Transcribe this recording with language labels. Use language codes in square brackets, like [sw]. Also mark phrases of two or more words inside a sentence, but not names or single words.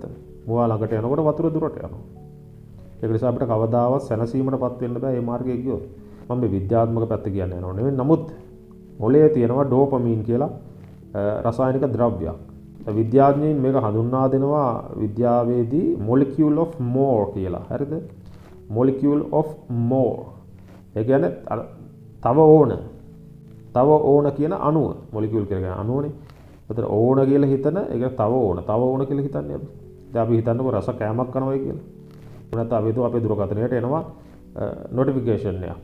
[si] මුවා ළඟට යනකොට වතුර දුරට යනවා. ඒක නිසා අපිට කවදාවත් සැනසීමටපත් වෙන්න බෑ මේ මාර්ගයේ ගියොත්. මම මේ විද්‍යාත්මක පැත්ත කියන්නේ නෝ නෙවෙයි. නමුත් මොළයේ තියෙනවා ඩෝපමින් කියලා රසායනික ද්‍රව්‍යයක්. විද්‍යාඥයින් මේක හඳුන්වා දෙනවා විද්‍යාවේදී [en] molecule of more [si] කියලා. හරිද? [en] molecule of more. [si] ඒ කියන්නේ තව ඕන කියන අණුව. molecule කියලා කියන අණුවනේ. ඒතර ඕන කියලා හිතන ඒක තව ඕන කියලා හිතන්නේ අපි. දැන් අපි හිතන්නකො රස කෑමක් කනවයි කියලා. නැත්නම් අපි හිතුව අපේ දුරකථනයට එනවා notification එකක්.